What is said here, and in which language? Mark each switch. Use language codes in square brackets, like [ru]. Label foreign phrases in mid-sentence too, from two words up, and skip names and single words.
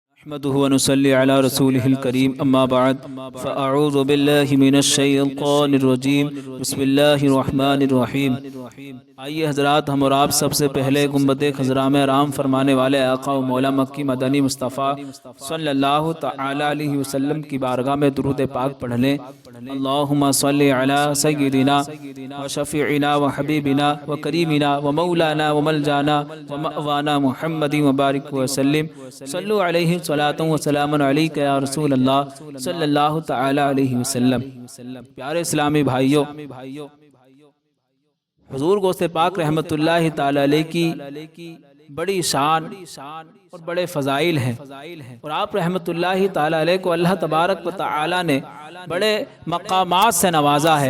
[ar] نحمده ونصلي على رسوله الكريم اما بعد فاعوذ بالله من الشیطان الرجیم بسم اللہ الرحمن الرحیم۔ [ur] آئیے حضرات، ہم اور آپ سب سے پہلے گنبد خضراء میں آرام فرمانے والے آقا و مولا مکی مدنی مصطفیٰ [ar] صلی اللہ تعالی علیہ وسلم [ur] کی بارگاہ میں درود پاک پڑھ لیں۔ [ar] اللہم صلی علی سیدنا و شفیعنا و حبیبنا و کریمنا و مولانا و ملجانا و مأوانا محمد مبارک وسلم۔ صلو علیہ صلاۃ و سلام علیک یا رسول اللہ صلی اللہ تعالی علیہ وسلم۔ [ur] پیارے اسلامی بھائیوں، حضور غوث پاک [ar] رحمت اللہ تعالی علیہ [ur] کی بڑی شان اور بڑے فضائل ہیں، اور آپ [ar] رحمت اللہ تعالی علیہ [ur] کو [ar] اللہ تبارک و تعالی [ur] نے بڑے مقامات سے نوازا ہے۔